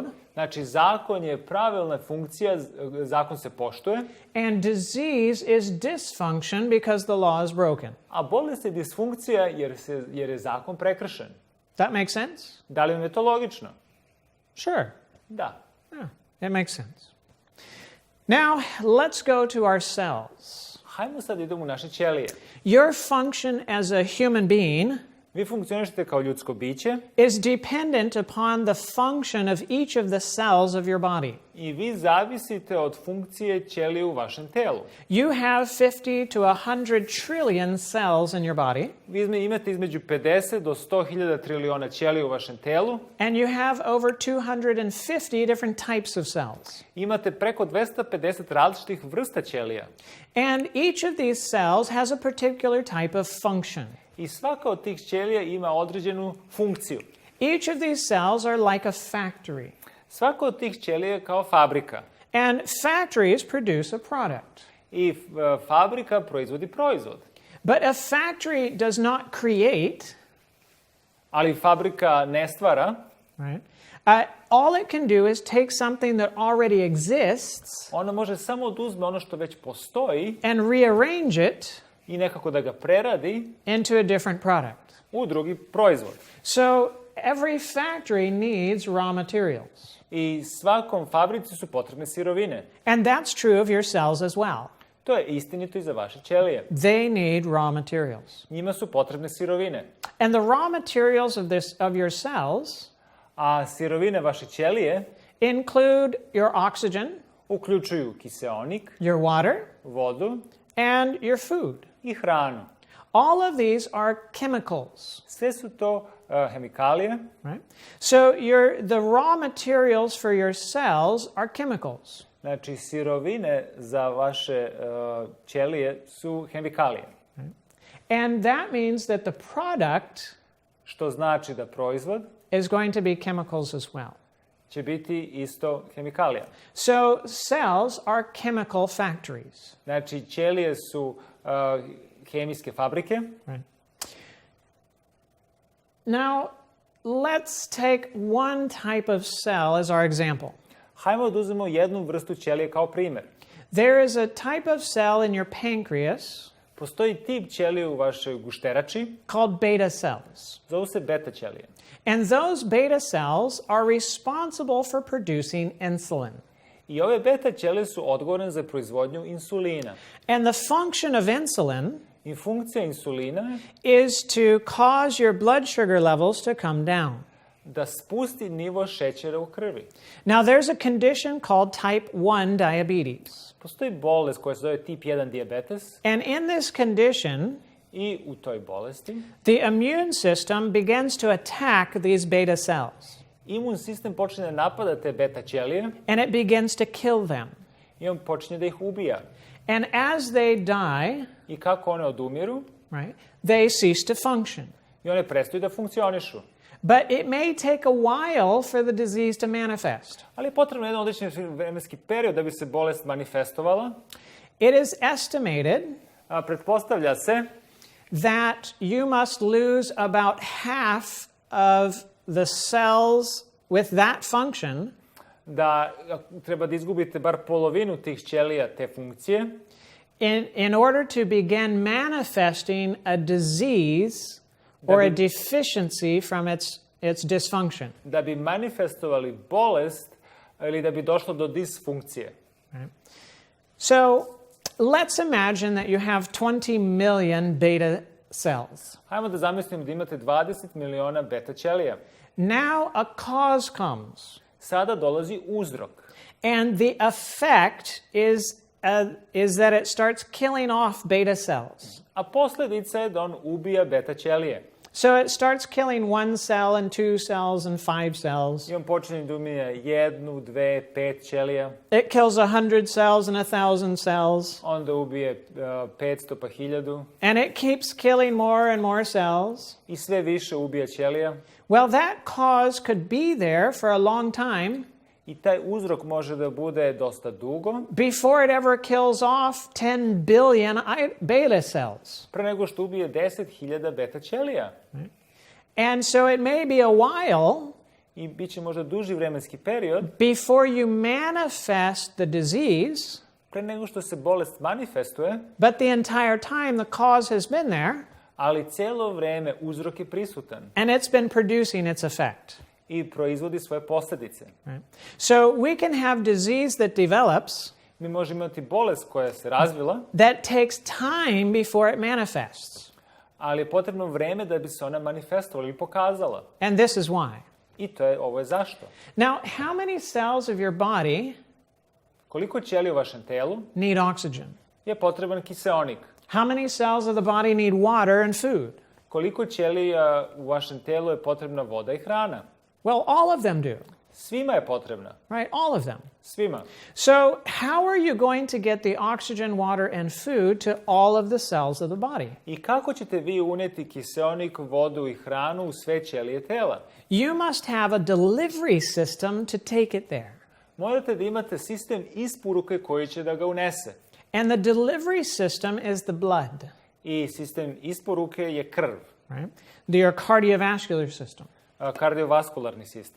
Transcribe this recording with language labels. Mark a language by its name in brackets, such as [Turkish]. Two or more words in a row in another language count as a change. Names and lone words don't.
[Serbian] znači zakon je pravilna funkcija, zakon se poštuje, [English] and disease is dysfunction because the law is broken. [Serbian] a bolest je disfunkcija jer je zakon prekršen. [English] That makes sense? [Serbian] Da li vam je to logično? [English] Sure. [Serbian] Da. [English] Yeah, it makes sense. Now, let's go to our cells. [Serbian] Hajmo sad idemo u naše ćelije. [English] Your function as a human being [Serbian] Vi funkcionišete kao ljudsko biće [English] is dependent upon the function of each of the cells of your body. [Serbian] i vi zavisite od funkcije ćelije u vašem telu. [English] You have 50 to 100 trillion cells in your body, [Serbian] Vi imate između 50 do 100.000 triliona ćelija u vašem telu. [English] and you have over 250 different types of cells. [Serbian] Imate preko 250 različitih vrsta ćelija. [English] And each of these cells has a particular type of function. [Serbian] I svaka od tih ćelija ima određenu funkciju. [English] Each of these cells are like a factory. [Serbian] Svaka od tih ćelija je kao fabrika. [English] And factories produce a product. [Serbian] I fabrika proizvodi proizvod. [English] But a factory does not create, [Serbian] Ali fabrika ne stvara. [English] right? All it can do is take something that already exists [Serbian] Ona može samo oduzme ono što već postoji [English] and rearrange it [Serbian] i nekako da ga preradi [English] into a different product. [Serbian] u drugi proizvod. [English] So every factory needs raw materials. [Serbian] I svakom fabrici su potrebne sirovine. [English] And that's true of your cells as well. [Serbian] To je istinito i za vaše ćelije. [English] They need raw materials. [Serbian] Njima su potrebne sirovine. [English] And the raw materials of your cells [Serbian] A sirovine vaše ćelije [English] include your oxygen, [Serbian] uključuju kiseonik, [English] your water, [Serbian] vodu [English] and your food. [Serbian] i hranu. [English] All of these are chemicals, [Serbian] Sve su to hemikalije. [English] right? So the raw materials for your cells are chemicals. [Serbian] Znači, sirovine za vaše ćelije su hemikalije. [English] And that means that the product [Serbian] Što znači da proizvod [English] is going to be chemicals as well. [Serbian] će biti isto hemikalija. [English] So cells are chemical factories. [Serbian] Znači, ćelije su hemijske fabrike. [English] Right. Now, let's take one type of cell as our example. [Serbian] Hajmo da uzmemo jednu vrstu ćelije kao primjer. [English] There is a type of cell in your pancreas [Serbian] Postoji tip ćelije u vašoj gušterači, [English] called beta cells. [Serbian] zovu se beta ćelije. [English] And those beta cells are responsible for producing insulin. [Serbian] I ove beta ćelije su odgovorne za proizvodnju insulina. [English] And the function of insulin [Serbian] I funkcija insulina [English] is to cause your blood sugar levels to come down. [Serbian] da spusti nivo šećera u krvi. [English] Now, there's a condition called type 1 diabetes. [Serbian] Postoji bolest koja se zove tip 1 dijabetes [English] And in this condition, [Serbian] i u toj bolesti [English] the immune system begins to attack these beta cells. [Serbian] imun sistem počne da napada te beta ćelije [English] And it begins to kill them. [Serbian] i on počne da ih ubija. [English] And as they die, [Serbian] I kako one odumiru, [English] right, they cease to function. [Serbian] i one prestaju da funkcionišu. [English] But it may take a while for the disease to manifest. [Serbian] Ali je potrebno jedan određeni vremenski period da bi se bolest manifestovala. [English] It is estimated [Serbian] Pretpostavlja se [English] that you must lose about half of the cells with that function [Serbian] da treba da izgubite bar polovinu tih ćelija te funkcije [English] in order to begin manifesting a disease or a deficiency from its dysfunction. [Serbian] da bi manifestovali bolest ili da bi došlo do disfunkcije. [English] Right? So let's imagine that you have 20 million beta cells. [Serbian] Hajmo da zamislimo da imate 20 miliona beta ćelija. [English] Now a cause comes, [Serbian] Sada dolazi uzrok. [English] and the effect is that it starts killing off beta cells. [Serbian] A posljedica je da on ubija beta ćelije. [English] So it starts killing 1 cell and 2 cells and 5 cells. [Serbian] I on počinje da ubija 1, 2, 5 ćelija. [English] It kills 100 cells and 1,000 cells. [Serbian] Onda ubije 500 pa 1000. [English] And it keeps killing more and more cells. [Serbian] I sve više ubija ćelija. [English] Well, that cause could be there for a long time [Serbian] I taj uzrok može da bude dosta dugo. [English] before it ever kills off 10 billion beta cells. [Serbian] Pre nego što ubije 10.000 beta ćelija. [English] And so it may be a while [Serbian] I bit će možda duži vremenski period [English] before you manifest the disease, [Serbian] pre nego što se bolest manifestuje, [English] but the entire time the cause has been there, [Serbian] ali cijelo vreme uzrok je prisutan [English] and it's been producing its effect. [Serbian] i proizvodi svoje posljedice. [English] Right? So we can have disease that develops [Serbian] Mi možemo imati bolest koja se razvila, [English] that takes time before it manifests. [Serbian] ali je potrebno vreme da bi se ona manifestovala ili pokazala. [English] And this is why. [Serbian] I ovo je zašto. [English] Now, how many cells of your body [Serbian] Koliko ćelija u vašem telu [English] need oxygen? [Serbian] je potreban kiseonik? [English] How many cells of the body need water and food? [Serbian] Koliko ćelija u vašem telu je potrebna voda i hrana? [English] Well, all of them do, [Serbian] Svima je potrebna. [English] right? All of them. [Serbian] Svima. [English] So, how are you going to get the oxygen, water, and food to all of the cells of the body? [Serbian] I kako ćete vi unijeti kiseonik, vodu i hranu u sve ćelije tela? [English] You must have a delivery system to take it there. [Serbian] Morate da imate sistem isporuke koji će da ga unese. [English] And the delivery system is the blood, [Serbian] I sistem isporuke je krv. [English] right? Your cardiovascular system. [Serbian] Kardiovaskularni sistem.